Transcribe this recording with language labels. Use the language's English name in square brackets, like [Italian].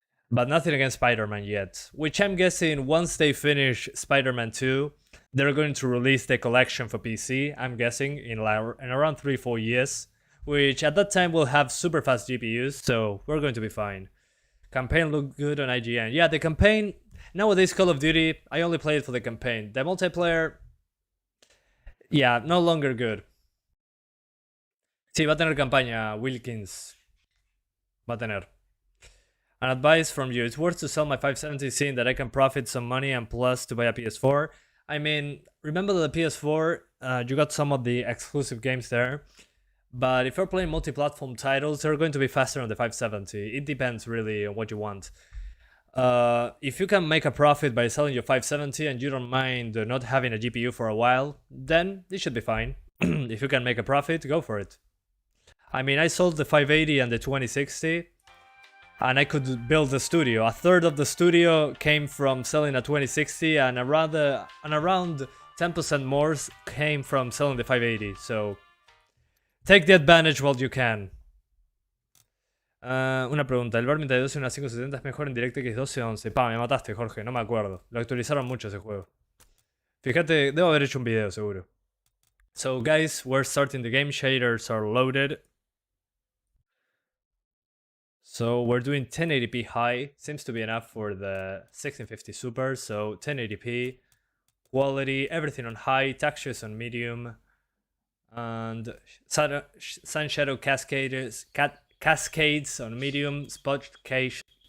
[English] But nothing against Spider-Man yet, which I'm guessing once they finish Spider-Man 2, they're going to release the collection for PC, I'm guessing, in around 3-4 years, which at that time will have super fast GPUs, so we're going to be fine. Campaign looked good on IGN. Yeah, the campaign, nowadays Call of Duty, I only play it for the campaign. The multiplayer, yeah, no longer good. [Spanish] Sí, va a tener campaña, Wilkins. Va a tener. [English] An advice from you. It's worth to sell my 570 seeing that I can profit some money and plus to buy a PS4. I mean, remember the PS4, you got some of the exclusive games there. But if you're playing multi-platform titles, they're going to be faster on the 570. It depends really on what you want. If you can make a profit by selling your 570 and you don't mind not having a GPU for a while, then it should be fine. If you can make a profit, go for it. I mean, I sold the 580 and the 2060, and I could build a studio. A third of the studio came from selling a 2060, and around 10% more came from selling the 580. So take the advantage while you can. [Spanish] Una pregunta, ¿el Vermin 32 y una 570 es mejor en DirectX 1211? Pa, me mataste, Jorge, no me acuerdo. Lo actualizaron mucho ese juego. Fíjate, debo haber hecho un video seguro. [English] So guys, we're starting the game. Shaders are loaded. So we're doing 1080p high. Seems to be enough for the 1650 Super. So 1080p, quality, everything on high, textures on medium, and sun shadow cascades on medium, spot cache.